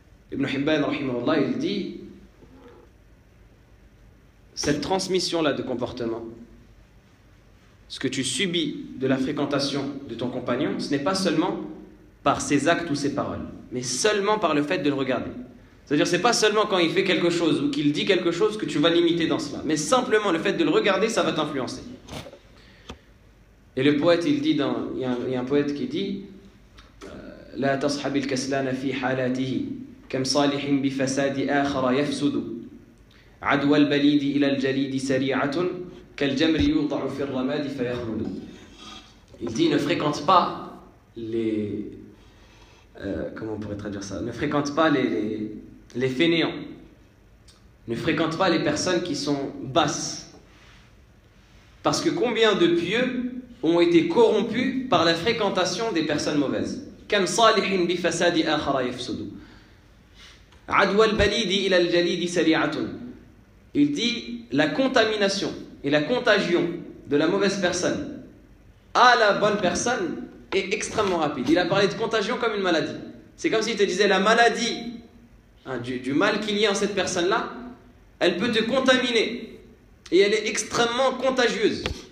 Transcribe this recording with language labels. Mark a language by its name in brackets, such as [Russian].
[French] Ibn Hibban, rahimahullah, il dit cette transmission-là de comportement, ce que tu subis de la fréquentation de ton compagnon, ce n'est pas seulement par ses actes ou ses paroles, mais seulement par le fait de le regarder. C'est-à-dire, ce n'est pas seulement quand il fait quelque chose ou qu'il dit quelque chose que tu vas l'imiter dans cela, mais simplement le fait de le regarder, ça va t'influencer. Et le poète, il dit, il y a un poète qui dit « [Arabic] La tashabil kaslana fi halatihi » كم صالح بفساد آخر يفسد عدوى البليد إلى الجليد سريعة كالجمر يوضع في الرماد فيخلد. [French] Il dit ne fréquente pas les comment on pourrait traduire ça, ne fréquente pas les fainéants, ne fréquente pas les personnes qui sont basses, parce que combien de pieux ont été corrompus par la fréquentation des personnes mauvaises. [Arabic] كم صالح بفساد آخر يفسد عدوى البليد إلى الجليد سريعة. [French] Il dit la contamination et la contagion de la mauvaise personne à la bonne personne est extrêmement rapide. Il a parlé de contagion comme une maladie. C'est comme s'il te disait la maladie, hein, du mal qu'il y a en cette personne-là, elle peut te contaminer et elle est extrêmement contagieuse.